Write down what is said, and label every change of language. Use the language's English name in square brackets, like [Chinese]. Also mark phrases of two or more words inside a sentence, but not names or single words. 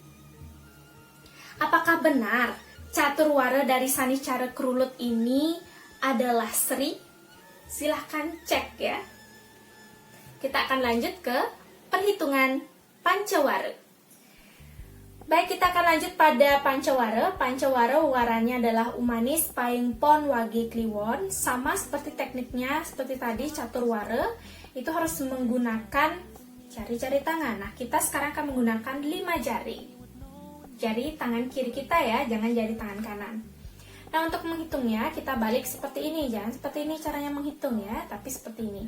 [Indonesian] Apakah benar caturwara dari Saniscara Krulut ini adalah Sri? Silahkan cek ya. Kita akan lanjut ke perhitungan Pancawara. Baik, kita akan lanjut pada Pancawara. Pancawara waranya adalah Umanis, Paing, Pon, Wage, Kliwon. Sama seperti tekniknya seperti tadi caturwara, itu harus menggunakan jari-jari tangan. Nah, kita sekarang akan menggunakan 5 jari. Jari tangan kiri kita ya, jangan jari tangan kanan. Nah, untuk menghitungnya kita balik seperti ini. Jangan seperti ini caranya menghitung ya, tapi seperti ini.